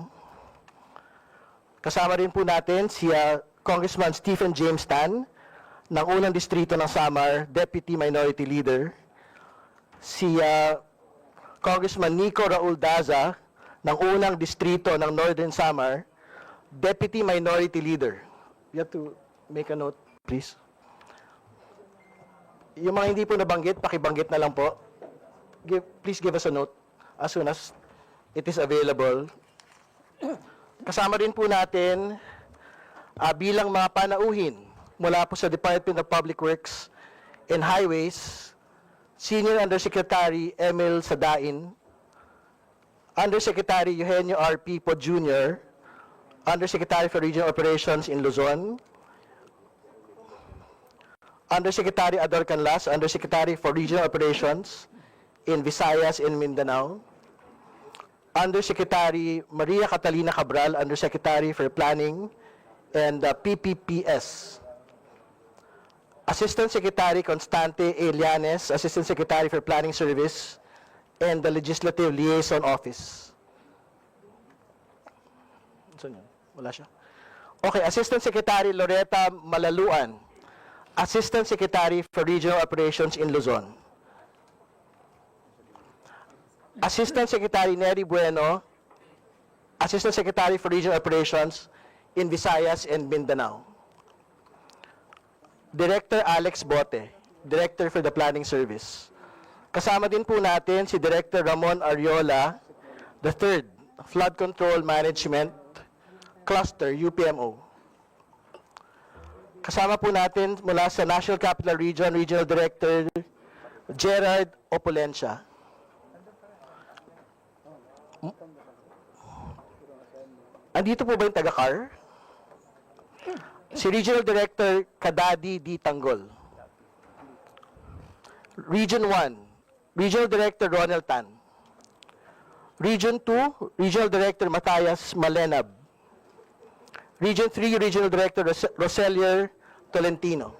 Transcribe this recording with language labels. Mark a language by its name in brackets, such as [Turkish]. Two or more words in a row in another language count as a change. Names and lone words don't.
[Filipino] Kasama rin po natin si Congressman Stephen James Tan ng unang distrito ng Samar, [English] Deputy Minority Leader. [Filipino] Si Congressman Nico Raul Daza ng unang distrito ng Northern Samar, [English] Deputy Minority Leader. You have to make a note, please. [Filipino] Yung mga hindi po nabanggit, pakibanggit na lang po. [English] Please give us a note as soon as it is available. [Filipino] Kasama rin po natin bilang mga panauhin mula po sa Department of Public Works and Highways, Senior Undersecretary Emil Sadain, Undersecretary Eugenio R. [English] Pipo Jr., Undersecretary for Regional Operations in Luzon, Undersecretary Ador Canlas, Undersecretary for Regional Operations in Visayas and Mindanao. Undersecretary Maria Catalina Cabral, Undersecretary for Planning and PPPS. Assistant Secretary Constante Elianes, Assistant Secretary for Planning Service and the Legislative Liaison Office. [Filipino] Saan yun? Wala siya. [English] Okay, Assistant Secretary Loretta Malaluan, Assistant Secretary for Regional Operations in Luzon. Assistant Secretary Neri Bueno, Assistant Secretary for Regional Operations in Visayas and Mindanao. Director Alex Bote, Director for the Planning Service. [Filipino] Kasama din po natin si Director Ramon Ariola, [English] the third, Flood Control Management Cluster, UPMO. [Filipino] Kasama po natin mula sa National Capital Region, Regional Director Gerard Opulencia. Andito po ba yung taga-CAR? Si Regional Director Kadadi D. Tanggol. [English] Region 1, Regional Director Ronald Tan. Region 2, Regional Director Matayas Malenab. Region 3, Regional Director Roselier Tolentino.